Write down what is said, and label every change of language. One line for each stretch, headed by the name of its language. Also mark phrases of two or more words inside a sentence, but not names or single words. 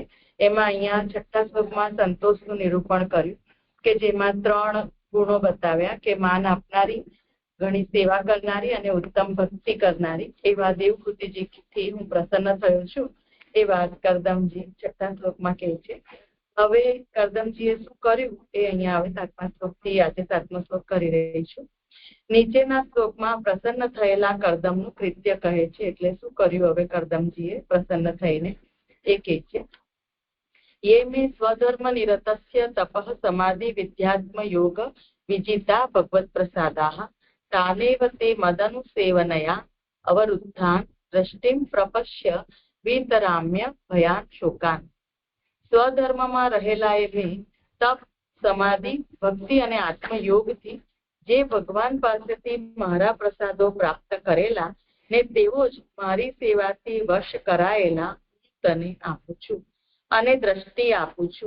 Gujarati: એમાં અહીંયા છઠ્ઠા શ્લોકમાં સંતોષનું નિરૂપણ કર્યું કે જેમાં 3 ગુણો બતાવ્યા કે માન આપનારી, ઘણી સેવા કરનારી અને ઉત્તમ ભક્તિ કરનારી એવા દેવહૂતિજીથી હું પ્રસન્ન થયો છું એ વાત કર્દમજી છઠ્ઠા શ્લોકમાં કહે છે. હવે કર્દમજીએ શું કર્યું એ અહીંયા હવે 7મા શ્લોકથી આજે 7મો શ્લોક કરી રહી છું. નીચેના શ્લોકમાં પ્રસન્ન થયેલા કર્દમનું કૃત્ય કહે છે. એટલે શું કર્યું હવે કર્દમજીએ પ્રસન્ન થઈને એ કહે છે.
Sanskrit: ये मे स्वधर्म निरतस्य तपः समाधि विद्यात्म योग विजिता भगवत प्रसादाः तानेव ते मदनुसेवनया अवरुद्धान् दृष्टिं प्रपश्य वितराम्य भयान शोकान.
Gujarati: સ્વધર્મમાં રહેલા એ મેં તપ, સમાધિ, ભક્તિ અને આત્મયોગથી જે ભગવાન પાસેથી મારા પ્રસાદો પ્રાપ્ત કરેલા ને તેઓ જ મારી સેવાથી વશ કરાયેલા તને આપું છું અને દ્રષ્ટિ આપું છું.